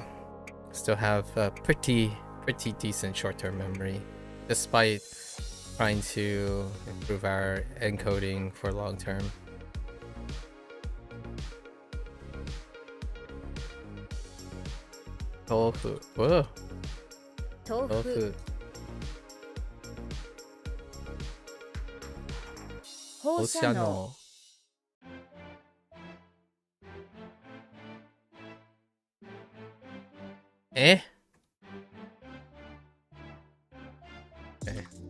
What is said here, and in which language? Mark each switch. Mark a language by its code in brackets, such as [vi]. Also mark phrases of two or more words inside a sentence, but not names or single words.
[en] Still have a pretty decent short-term memory, despite trying to improve our encoding for long-term. Tofu. Whoa. Tofu. [ja] 放射能。 [en] Eh? Okay.